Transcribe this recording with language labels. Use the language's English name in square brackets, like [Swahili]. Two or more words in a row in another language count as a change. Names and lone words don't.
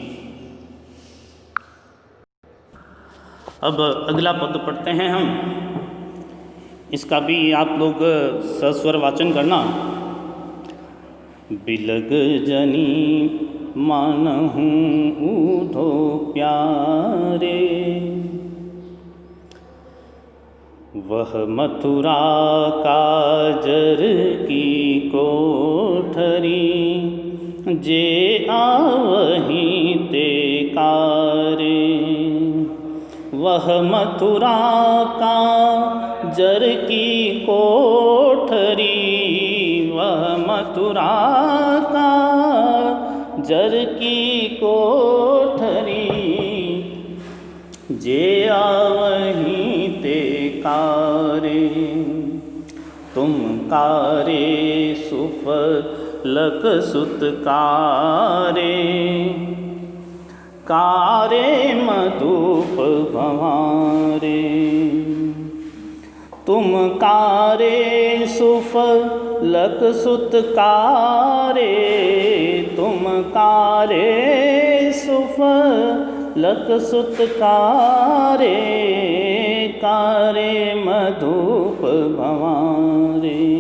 [Hindi] अब अगला पद पढ़ते हैं हम, इसका भी आप लोग सस्वर वाचन करना। [Braj] बिलग जनी मानहूँ ऊधो प्यारे, वह मथुरा काजर की कोठरी, जे आवहीं ते कारे। वह मथुरा का जर की कोठरी, वह मथुरा का जर की कोठरी, जे आवहीं ते कारे। तुम कारे सुफलक सुत कारे, कारे मधुप भंवारे। तुम कारे सुफलक सुत कारे, तुम कारे सुफलक सुत कारे, कारे मधुप भंवारे।